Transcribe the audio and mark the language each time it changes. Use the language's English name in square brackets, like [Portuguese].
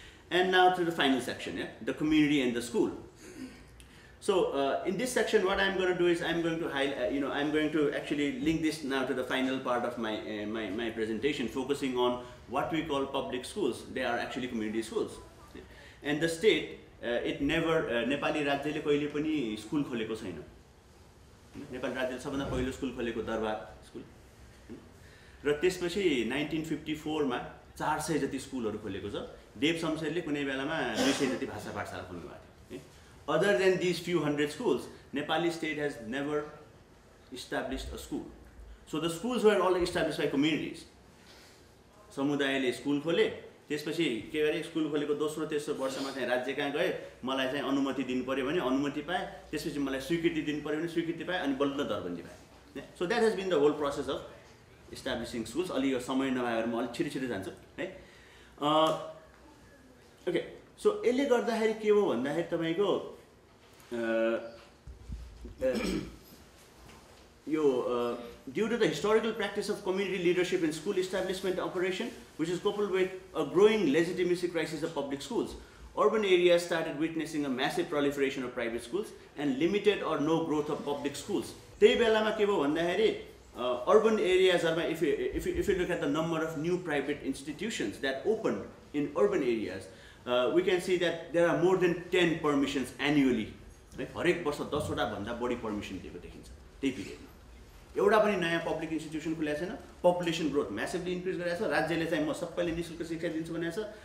[English] And now to the final section, yeah? The community and the school. So in this section, what I'm going to do is I'm going to highlight, I'm going to actually link this now to the final part of my presentation, focusing on what we call public schools. They are actually community schools. And the state, it never, [Nepali] Nepali राज्यले कहिले पनि school खोलेको छैन. नेपाल राज्यले सबभन्दा पहिलो school खोलेको दरबार स्कुल. र त्यसपछि 1954 मा 400 जति स्कुलहरु खोलेको छ. देव शमशेरले कुनै बेलामा 200 जति भाषा पाठशाला खोल्नु भएको थियो. [English] Other than these few hundred schools, Nepali state has never established a school. So the schools were all established by communities. [Nepali] समुदायले स्कुल खोले, त्यसपछि के गरे स्कुल खोलेको दोस्रो तेस्रो वर्षमा चाहिँ राज्य कहाँ गए, मलाई चाहिँ अनुमति दिनु पर्यो भने अनुमति पाए, त्यसपछि मलाई स्वीकृति दिनु पर्यो भने स्वीकृति पाए अनि बल्ल दरबन्दी पाए. [English] So that has been the whole process of establishing schools. [Nepali] अलि यो समय नभएर म अलि छिटो जान्छु है. [English] Okay, so [Nepali] यसले गर्दाखेरि के हो भन्दाखेरि तपाईको [English] due to the historical practice of community leadership in school establishment operation, which is coupled with a growing legitimacy crisis of public schools, urban areas started witnessing a massive proliferation of private schools and limited or no growth of public schools. [Nepali] त्यही बेलामा के भयो भन्दाखेरि [English] urban areas are, if you look at the number of new private institutions that opened in urban areas, we can see that there are more than 10 permissions annually. [Nepali] हरेक वर्ष 10 वटा भन्दा बढी पर्मिसन दिएको देखिन्छ त्यही पिरियडमा. एउटा पनि नयाँ पब्लिक इन्स्टिट्युसन खुलेको छैन. पपुलेसन ग्रोथ म्यासिभली इन्क्रिज गरेको छ. राज्यले चाहिँ म सबैले निशुल्क शिक्षा दिन्छु भनेको छ.